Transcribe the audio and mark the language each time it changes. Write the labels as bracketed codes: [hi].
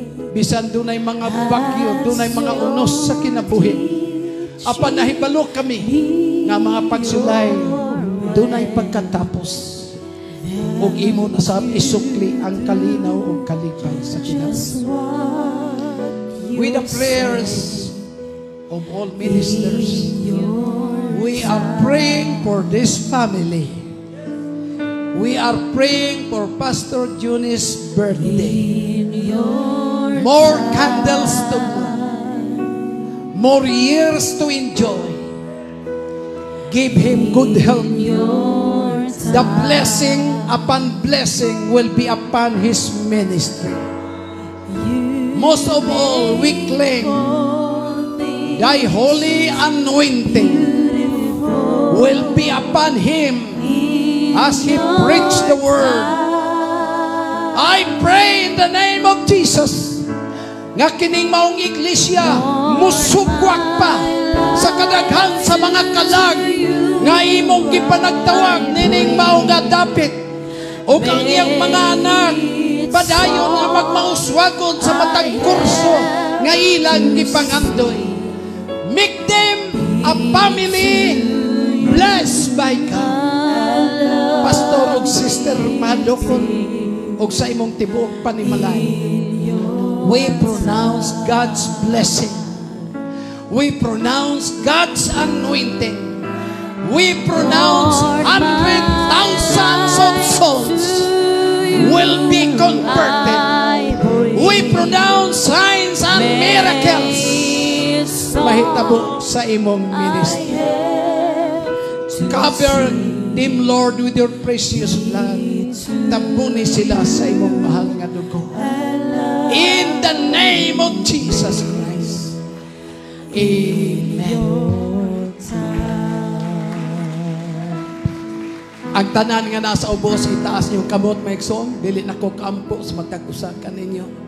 [ceb] Bisan dunay mga bagyo, dunay mga unos sa kinabuhi. Apan nahibalo kami nga mga pagsulay, dunay pagkatapos. Ug imo na sa isukli ang kalinaw ug kalipay sa kinabuhi. [en] With the prayers of all ministers, we are praying for this family. We are praying for Pastor Juni's birthday. More candles to burn. More years to enjoy. Give him good health. The blessing upon blessing will be upon his ministry. Most of all, we claim thy holy anointing will be upon him as he preached the word. I pray in the name of Jesus [ceb] nga kining maong iglesia musugwak pa sa kadaghan sa mga kalag nga imong gipanagtawag nining maong nga dapit ug ang iyang mga anak padayon nga magmauswagon sa matag kurso nga ilang gipangandoy. [en] Make them a family blessed by God. [ceb] Pastor ug Sister Madokon ug sa imong tibuok panimalay, [en] we pronounce God's blessing. We pronounce God's anointing. We pronounce hundreds, thousands of souls will be converted. We pronounce signs and miracles [ceb] mahitabo sa imong [en] ministry. Cover them, Lord, with your precious blood. [ceb] Tabuni sila sa imong mahal nga dugo. [en] In the name of Jesus Christ. Amen. [ceb] Ang tanan nga nasa ubos, itaas niyong kamot, maigsoon. Dili na ko kampo sa matag-usa kaninyo.